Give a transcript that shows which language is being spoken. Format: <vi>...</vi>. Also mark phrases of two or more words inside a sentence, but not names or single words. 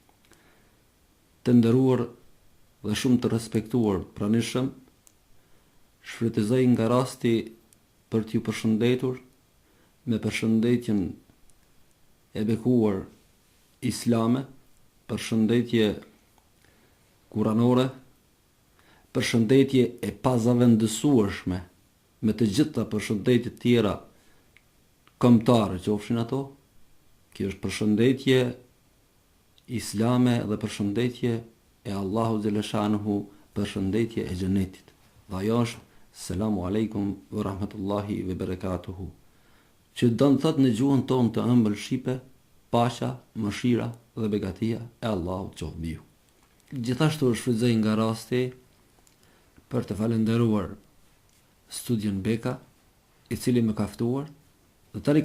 <sq>Të nderuar dhe shumë të respektuar pranishëm, shfrytëzoj nga rasti për t'ju përshëndetur me përshëndetjen e bekuar islame, përshëndetje kuranore, përshëndetje e pazavendësueshme me të gjitha përshëndetjet tjera kombëtare qofshin ato. Kjo është përshëndetje islame dhe përshëndetje e Allahu xhaleshanuhu, përshëndetje e xhenetit.</sq> <ar>Dhe ajo është السلام عليكم ورحمة الله وبركاته,</ar> <sq>që do të thotë në gjuhën tonë të ëmbël shqipe, paqja, mëshira dhe begatia e Allahut qoftë mbi ju. Gjithashtu shfrytëzoj nga rasti për të falendëruar Studion Beka, i cili më ka ftuar, dhe tani</sq>